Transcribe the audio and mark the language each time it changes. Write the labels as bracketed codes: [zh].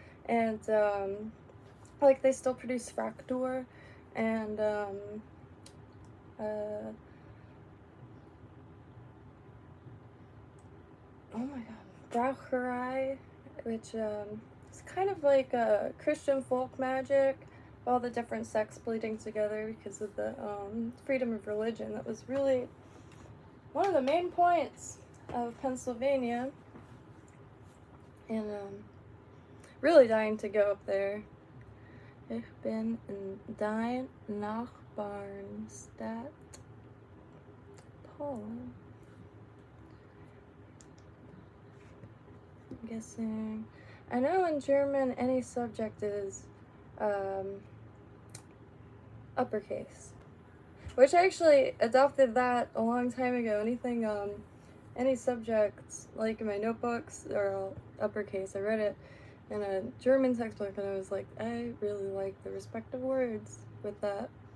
[en] And, like, they still produce Fraktur, and, oh my god, Braucherei, which, is kind of like a Christian folk magic, all the different sects bleeding together because of the, freedom of religion. That was really one of the main points of Pennsylvania, and, really dying to go up there. [de] Ich bin in dein Nachbarnstadt, Poland. [en] I'm guessing. I know in German any subject is uppercase, which I actually adopted that a long time ago. Anything, any subjects, like in my notebooks, are all uppercase. I read it in a German textbook, and I was like, I really like the respective words with that.